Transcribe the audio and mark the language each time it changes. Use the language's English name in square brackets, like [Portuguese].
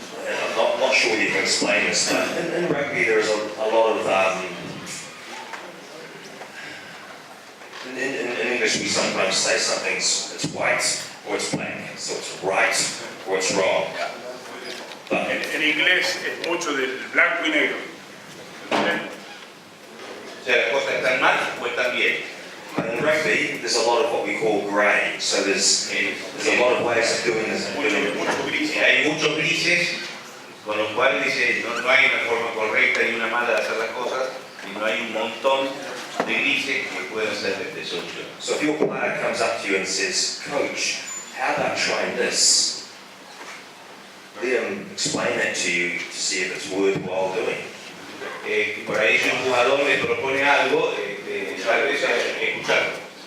[English] I'm not sure you can explain this, but in rugby there's a lot of in English we sometimes say it's white or it's black, so it's right or it's wrong. But [Spanish] En inglés es mucho del blanco y negro. O sea, las cosas están mal o están bien. [English] in rugby there's a lot of what we call grey, so there's a lot of ways of doing this. [Spanish] Mucho gris. Hay muchos grises, con lo cual dice, no hay una forma correcta ni una mala de hacer las cosas, y no hay un montón de grises que pueden ser de solución. [English] So if your player comes up to you and says, "Coach, how about trying this?" Let him explain that to you to see if it's worthwhile doing. [Spanish] Por ahí si un jugador le propone algo, tal vez escucharlo.